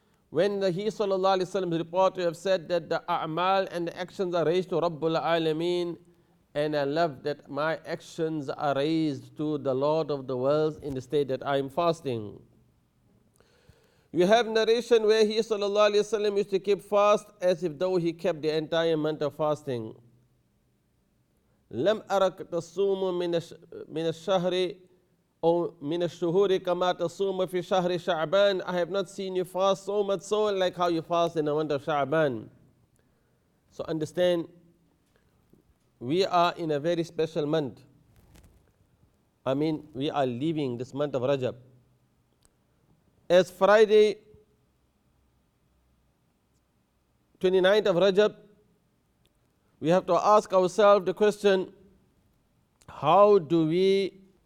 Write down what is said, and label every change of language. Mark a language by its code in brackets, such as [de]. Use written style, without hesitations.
[en] When he sallallahu alaihi wasallam is reported to have said that the a'mal and the actions are raised to Rabbul Alameen, and I love that my actions are raised to the Lord of the worlds in the state that I am fasting. You have narration where he sallallahu alaihi wasallam used to keep fast as if though he kept the entire month of fasting. [ar] لم أرك تصوم من الشهر أو من الشهور كما تصوم في شهر شعبان. [en] I have not seen you fast so much so like how you fast in the month of Sha'ban. So understand, we are in a very special month. We are leaving this month of Rajab. As Friday, 29th of Rajab, we have to ask ourselves the question, how do we,